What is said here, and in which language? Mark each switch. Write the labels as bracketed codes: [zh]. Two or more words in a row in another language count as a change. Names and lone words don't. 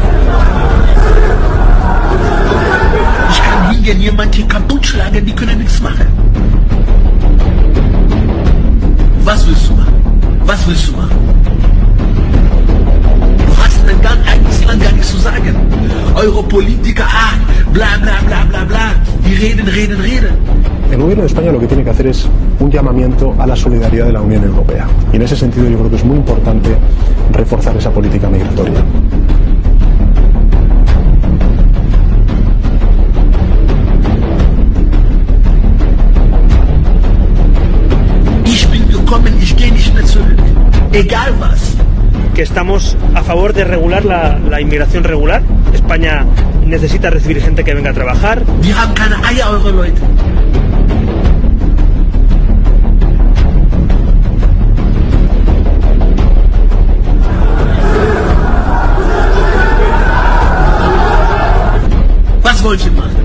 [de] Ich kann hingehen, jemand hier kaputt schlagen, die können nichts machen. Was willst du machen? Was willst du machen? Du hast in dein eigenes Land gar nichts zu sagen. Eure Politiker, bla bla bla bla bla, die reden. [es] El gobierno de España lo que tiene que hacer es un llamamiento a la solidaridad de la Unión Europea. Y en ese sentido yo creo que es muy importante reforzar esa política migratoria. [de] Ich bin gekommen, ich gehe nicht mehr zurück. Egal was. [es] Que estamos a favor de regular la inmigración regular. España necesita recibir gente que venga a trabajar. [de] Wir haben keine Eier, eure Leute. Was wollt ihr machen?